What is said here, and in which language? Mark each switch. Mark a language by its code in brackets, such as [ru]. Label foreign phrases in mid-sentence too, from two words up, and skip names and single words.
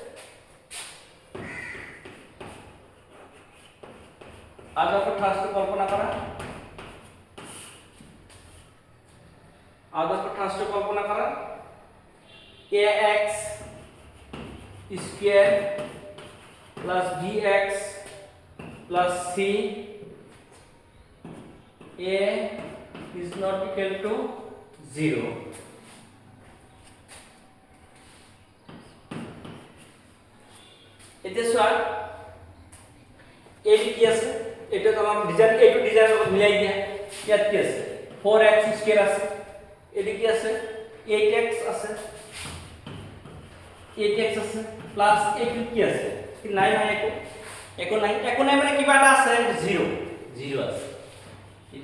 [as] আদৰ্শ ঠাসটো কল্পনা কৰা [en] ax square plus bx plus c a is not equal to 0 [as] এটা সোয়া এটি কি আছে এটা তোমার ডিজাইন এটু ডিজাইন মিলাই দিয়া ইয়াত কি আছে 4x স্কয়ার আছে এটি কি আছে 8x আছে 8x আছে প্লাস এটি কি আছে কি নাই নাই একো নাই মানে কিবা এটা আছে 0 আছে এটি